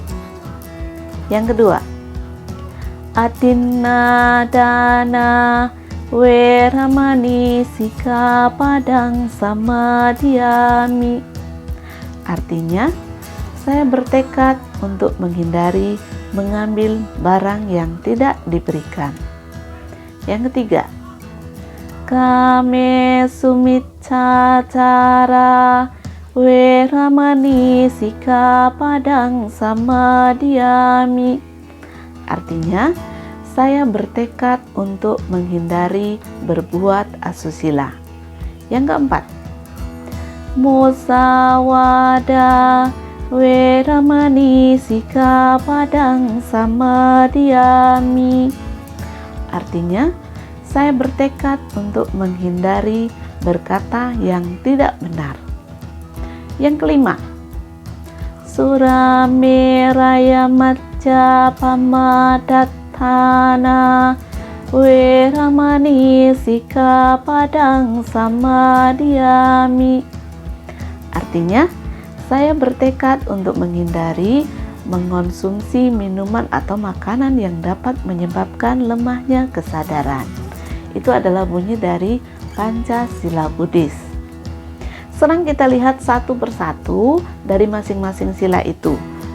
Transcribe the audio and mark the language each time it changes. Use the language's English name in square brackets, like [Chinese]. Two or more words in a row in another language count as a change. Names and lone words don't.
[Indonesian] Yang kedua, [Pali] Adinadana Weramani Sikapadang Samadhyami. [Indonesian] Artinya, saya bertekad untuk menghindari mengambil barang yang tidak diberikan. Yang ketiga, [Pali] Kame sumicacara weramani sikapadang samadhyami. [Indonesian] Artinya, saya bertekad untuk menghindari berbuat asusila. Yang keempat, [Pali] Musawada Weramani sikapadang samadhyami. [Indonesian] Artinya, saya bertekad untuk menghindari berkata yang tidak benar. Yang kelima, [Pali] Surameraya macca pamadattana Weramani sikapadang samadhyami. [Indonesian] Artinya, saya bertekad untuk menghindari mengonsumsi minuman atau makanan yang dapat menyebabkan lemahnya kesadaran. Itu adalah bunyi dari Pancasila Buddhis. Sekarang kita lihat satu persatu dari masing-masing sila itu.